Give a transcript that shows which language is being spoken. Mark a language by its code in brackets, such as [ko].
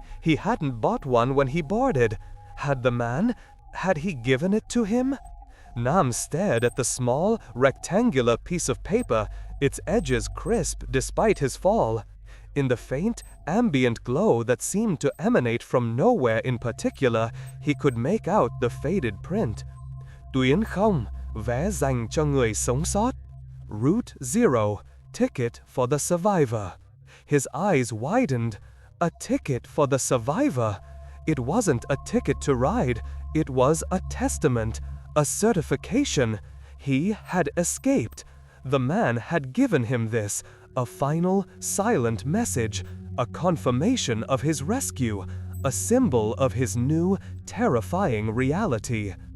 [en] He hadn't bought one when he boarded. Had he given it to him? Nam stared at the small, rectangular piece of paper, its edges crisp despite his fall. In the faint, ambient glow that seemed to emanate from nowhere in particular, he could make out the faded print. [vi] Tuyến không, vé dành cho người sống sót. [en] Route 0, ticket for the survivor. His eyes widened. A ticket for the survivor. It wasn't a ticket to ride. It was a testament, a certification. He had escaped. The man had given him this, a final, silent message, a confirmation of his rescue, a symbol of his new, terrifying reality.